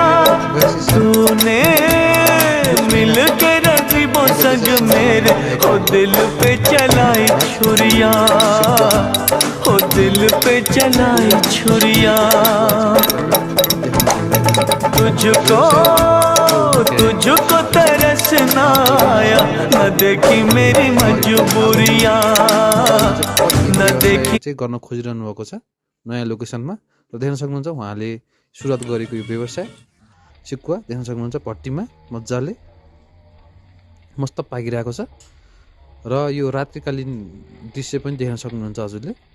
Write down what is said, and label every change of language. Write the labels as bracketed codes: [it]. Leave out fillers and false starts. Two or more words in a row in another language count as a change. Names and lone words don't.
[hi] तूने मिल के रकीबों संग मेरे ओ दिल पे चलाई छुरिया, ओ दिल पे चलाई छुरिया। तुझको तरस ना आया, न देखी मेरी मजबूरियां, न देखी। [ne] चाहिँ गर्न खोजिरहनु भएको छ नयाँ लोकेसनमा र देख्न सक्नुहुन्छ उहाँले सुरुवात गरेको यो व्यवसाय चिकुवा देख्न सक्नुहुन्छ भट्टीमा मजाले मस्त पाकिरहेको छ। र यो रात्रिकालीन दृश्य पनि देख्न सक्नुहुन्छ हजुरले।